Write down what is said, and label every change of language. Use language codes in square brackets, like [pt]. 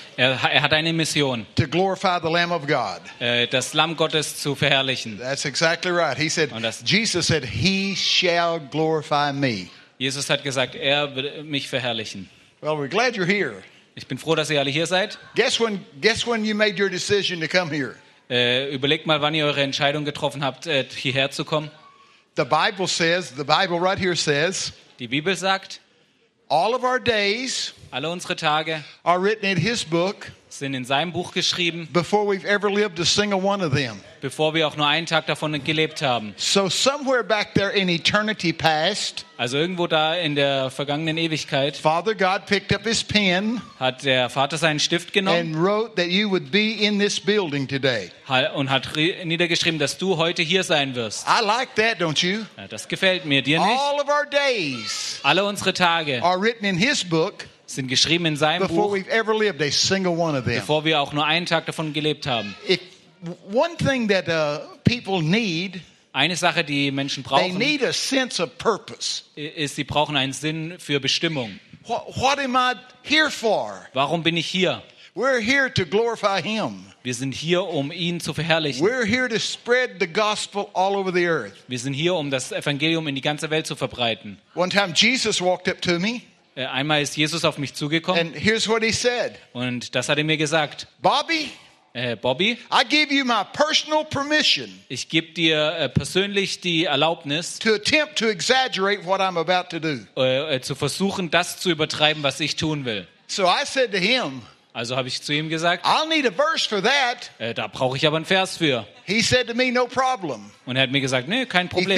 [de] Er hat eine Mission. [en] To glorify the Lamb of God. [de] Das Lamm Gottes zu verherrlichen. [en] That's exactly right. He said, Jesus said, he shall glorify me. [de] Jesus hat gesagt, er wird mich verherrlichen. [en] Well, we're glad you're here. [de] Ich bin froh, dass ihr alle hier seid. [en] Guess when you made your decision to come here. [de] Überlegt mal, wann ihr eure Entscheidung getroffen habt, hierher zu kommen. [en] The Bible right here says. [de] Die Bibel sagt. [en] All of our days. [de] Alle unsere Tage [en] are written in his book, [de] sind in seinem Buch geschrieben, [en] before we've ever lived a single one of them. [de] Bevor wir auch nur einen Tag davon gelebt haben. [en] So somewhere back there in eternity past, [de] also irgendwo da in der vergangenen Ewigkeit, [en] Father God picked up his pen, [de] hat der Vater seinen Stift genommen [en] and wrote that you would be in this building today. [de] Und hat niedergeschrieben, dass du heute hier sein wirst. [en] I like that, don't you? [de] Ja, das gefällt mir, dir nicht? [en] All of our days, [de] alle unsere Tage, [en] are written in his book, [de] sind geschrieben in seinem [en] Before [de] Buch, [en] we've ever lived a single one of them. [de] Bevor wir auch nur einen Tag davon gelebt haben. [en] If one thing that people need, [de] eine Sache, die Menschen brauchen, [en] they need a sense of purpose. [de] Ist, sie brauchen einen Sinn für Bestimmung. [en] What am I here for? [de] Warum bin ich hier? [en] We're here to glorify him. [de] Wir sind hier, um ihn zu verherrlichen. [en] We're here to spread the gospel all over the earth. [de] Wir sind hier, um das Evangelium in die ganze Welt zu verbreiten. [en] One time Jesus walked up to me. [de] Einmal ist Jesus auf mich zugekommen. [en] And here's what he said. [de] Und das hat er mir gesagt. [en] Bobby, I give you my personal permission. [de] Ich gebe dir persönlich die Erlaubnis, [en] to attempt to exaggerate what I'm about to do. [de] Zu versuchen, das zu übertreiben, was ich tun will. [en] So I said to him. [de] Also habe ich zu ihm gesagt. [en] I'll need a verse for that. [de] Da brauche ich aber einen Vers für. [en] He said to me, no problem. [de] Und er hat mir gesagt, nee, kein Problem.